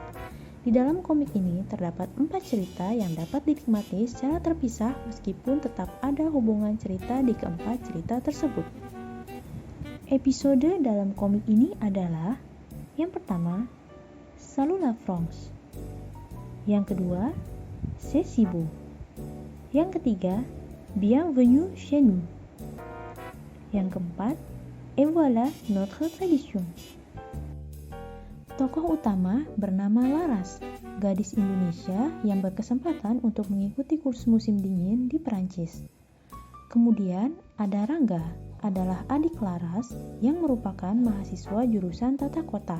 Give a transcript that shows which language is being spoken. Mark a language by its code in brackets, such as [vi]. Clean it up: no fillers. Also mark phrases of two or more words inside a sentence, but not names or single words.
[id] Di dalam komik ini terdapat 4 cerita yang dapat dinikmati secara terpisah meskipun tetap ada hubungan cerita di keempat cerita tersebut. Episode dalam komik ini adalah: yang pertama, Salut la France. Yang kedua, C'est si beau. Yang ketiga, Bienvenue chez nous. Yang keempat, Et voilà notre tradition. Tokoh utama bernama Laras, gadis Indonesia yang berkesempatan untuk mengikuti kursus musim dingin di Perancis. Kemudian ada Rangga, adalah adik Laras yang merupakan mahasiswa jurusan tata kota.